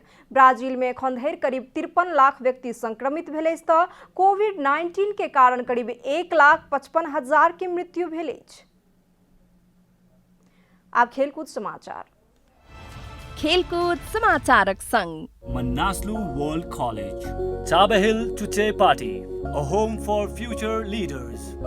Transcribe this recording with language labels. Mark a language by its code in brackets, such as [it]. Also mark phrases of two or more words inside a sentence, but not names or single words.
[mai] ब्राजील में एखन धरि करीब 53 लाख व्यक्ति संक्रमित भेल अछि तऽ कोविड-19 के कारण करीब 1,55,000 के मृत्यु भेल अछि। आब खेलकूद समाचार। खेलकूद समाचारक संग [en] Manaslu World College, Tabahil Tuche Party, a home for future leaders.